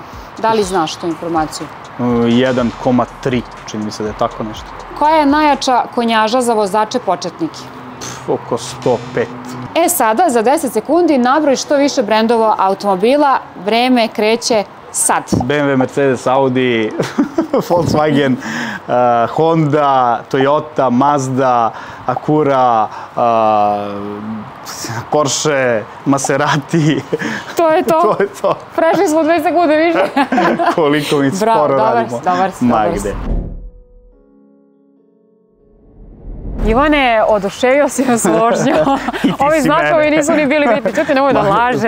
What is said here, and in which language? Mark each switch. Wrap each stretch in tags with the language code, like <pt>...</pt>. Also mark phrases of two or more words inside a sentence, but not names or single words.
<sr>Da li znaš tu informaciju? 1,3, čini mi se da je tako nešto. Koja je najjača konjaža za vozače početnike? Oko 105. Sada, za 10 sekundi, nabroj što više brendova automobila. Vreme kreće sad. BMW, Mercedes, Audi, Volkswagen, Honda, Toyota, Mazda, Acura, Porsche, Maserati. To je to. Prešli smo 2 sekunde više. Koliko mi sporo radimo. Dobar si. Ivane, oduševio si nas vožnjom. Ovi znakovi nisu ni bili bitni, čuti, nemoj da lažeš.</sr>